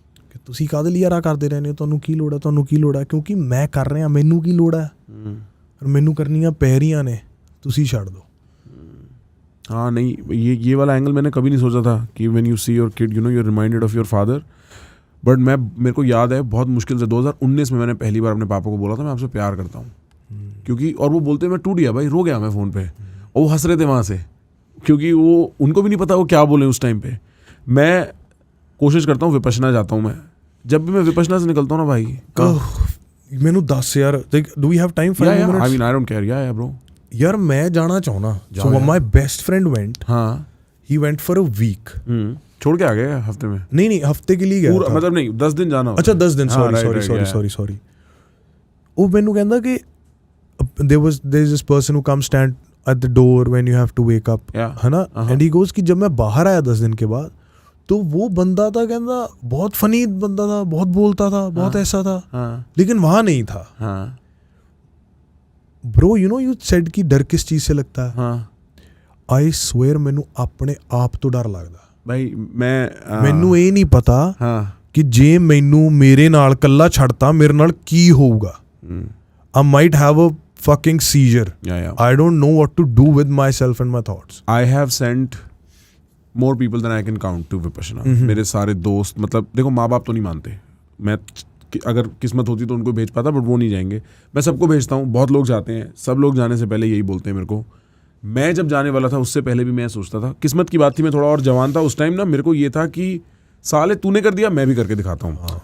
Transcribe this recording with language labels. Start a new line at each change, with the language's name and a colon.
Punjabi: ਕਿ ਤੁਸੀਂ ਕਾਹਦੇ ਲਈ ਯਾਰਾ ਕਰਦੇ ਰਹਿੰਦੇ ਹੋ, ਤੁਹਾਨੂੰ ਕੀ ਲੋੜ ਹੈ, ਤੁਹਾਨੂੰ ਕੀ ਲੋੜ ਹੈ, ਕਿਉਂਕਿ ਮੈਂ ਕਰ ਰਿਹਾ, ਮੈਨੂੰ ਕੀ ਲੋੜ ਹੈ, ਮੈਨੂੰ ਕਰਨੀਆਂ ਪੈ ਰਹੀਆਂ ਨੇ, ਤੁਸੀਂ ਛੱਡ ਦਿਓ।
Hindi: हाँ नहीं, ये वाला एंगल मैंने कभी नहीं सोचा था कि
English: When you see your kid you know you are reminded of your father.
Hindi: But मेरे को याद है बहुत मुश्किल से 2019 में मैंने पहली बार अपने पापा को बोला था मैं आपसे प्यार करता हूँ, क्योंकि और वो बोलते मैं टूट गया भाई, रो गया मैं फ़ोन पे। और वो हंस रहे थे वहाँ से, क्योंकि वो उनको भी नहीं पता वो क्या बोले उस टाइम पे। मैं कोशिश करता हूँ, विपश्यना जाता हूँ मैं, जब भी मैं विपश्यना से निकलता हूँ ना भाई,
English: मैनू 10 यार, do we have time? 5 minutes? I mean I don't care, yeah bro।
Hindi: यार मैं जाना चाहना।
English: So my best friend went.
Hindi: हाँ,
English: He went for a week.
Hindi: छोड़ के आ गया हफ्ते में? नहीं हफ्ते के लिए गया था। मतलब नहीं 10 दिन जाना। अच्छा 10 दिन, सॉरी।
Punjabi: वो मैनू कहंदा कि
English: there is this person who comes stand at the door when you have to wake up, है ना। and he goes
Hindi: कि जब मैं बाहर आया 10 दिन के बाद, तो वो बंदा था, कहंदा बहुत फनी बंदा था, बहुत बोलता था, बहुत ऐसा था, लेकिन वहाँ नहीं था।
English: bro, you know you said
Hindi: कि डर किस चीज़ से लगता है? हाँ
English: I swear
Punjabi: ਮੈਨੂੰ ਆਪਣੇ ਆਪ ਤੋਂ ਡਰ ਲੱਗਦਾ।
Hindi: भाई मैं
Punjabi: ਮੈਨੂੰ ਇਹ ਨਹੀਂ ਪਤਾ
Hindi: हाँ
Punjabi: ਕਿ ਜੇ ਮੈਨੂੰ ਮੇਰੇ ਨਾਲ ਕੱਲਾ ਛੱਡਤਾ ਮੇਰੇ ਨਾਲ ਕੀ ਹੋਊਗਾ।
English: I might have a fucking seizure. yeah I don't know what to do with myself and my thoughts. I have sent more people than I can count to Vipassana.
Hindi: मेरे सारे दोस्त, मतलब देखो माँ बाप तो नहीं मानते, मैं अगर किस्मत होती तो उनको भेज पाता, बट वो नहीं जाएंगे। मैं सबको भेजता हूँ, बहुत लोग जाते हैं, सब लोग जाने से पहले यही बोलते हैं मेरे को। मैं जब जाने वाला था उससे पहले भी मैं सोचता था, किस्मत की बात थी, मैं थोड़ा और जवान था उस टाइम ना, मेरे को ये था कि साले तूने कर दिया मैं भी करके दिखाता हूँ।